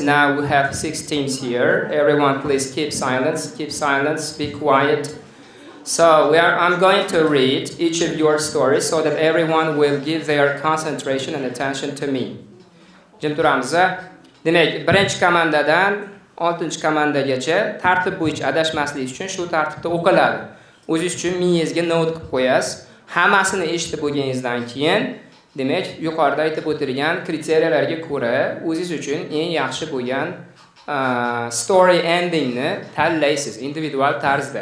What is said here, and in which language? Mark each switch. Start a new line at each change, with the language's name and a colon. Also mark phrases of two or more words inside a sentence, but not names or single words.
English: Now we have 6 teams here. Everyone please keep silence, be quiet. So I'm going to read each of your stories so that everyone will give their concentration and attention to me.
Uzbek: Jim turamiz. Demak, birinchi komandadan 6-chi komandagacha tartib bo'yicha adashmaslik uchun shu tartibda o'qiladi. O'zingiz uchun miyangizga not qilib qo'yasiz. Hammasini eshitib bo'lganingizdan keyin demak, yuqorida aytib o'tilgan kriteriyalarga ko'ra o'zingiz uchun eng yaxshi bo'lgan
English: story endingni
Uzbek: tanlaysiz individual tarzda.